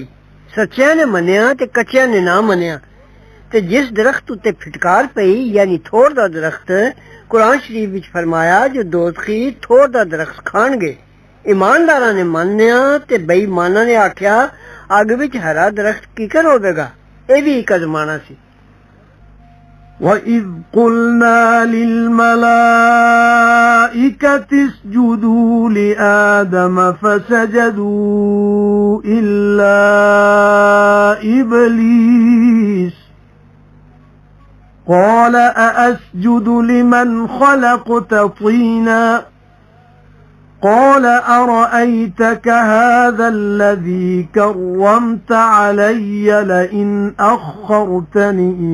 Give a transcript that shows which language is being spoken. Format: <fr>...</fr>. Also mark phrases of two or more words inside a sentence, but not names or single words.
<pa>سچیاں نے منیا تے کچیاں نے نہ منیا تے جس درخت اتے پھٹکار پئی یعنی تھوڑ دا درخت قرآن شریف وچ فرمایا جو دوزخی تھوڑ دا درخت کھانگے. ایمانداراں نے منیا تے بے ایماناں نے آکھیا اگ وچ ہرا درخت کیکر ہووے گا. ایہہ بھی اک آزمانا سی.</pa> <ar>وَإِذْ قُلْنَا لِلْمَلَائِكَةِ اسْجُدُوا لِآدَمَ فَسَجَدُوا إِلَّا إِبْلِيسَ قَالَ أَأَسْجُدُ لِمَنْ خَلَقْتَ طِينًا قال أرأيتك هذا الذي كرمت علي لئن أخرتني</ar>